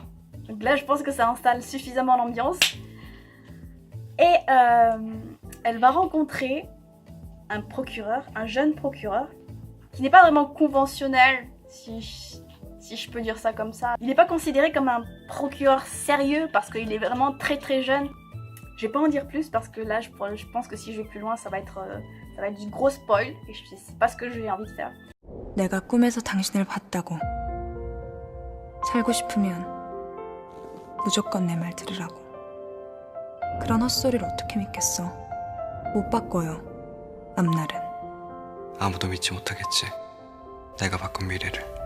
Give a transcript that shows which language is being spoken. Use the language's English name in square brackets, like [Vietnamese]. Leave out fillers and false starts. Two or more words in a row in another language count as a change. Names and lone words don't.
[French] Donc là, je pense que ça installe suffisamment l'ambiance. Et elle va rencontrer un jeune procureur, qui n'est pas vraiment conventionnel, si je peux dire ça comme ça. Il n'est pas considéré comme un procureur sérieux parce qu'il est vraiment très très jeune. Je vais pas en dire plus parce que là, je pense que si je vais plus loin, ça va être du gros spoil et je sais pas ce que j'ai envie de faire. [Korean] 내가 꿈에서 당신을 봤다고. 살고 싶으면 무조건 내 말 들으라고. 그런 헛소리를 어떻게 믿겠어? 못 바꿔요. 앞날은. 아무도 믿지 못하겠지. 내가 바꾼 미래를.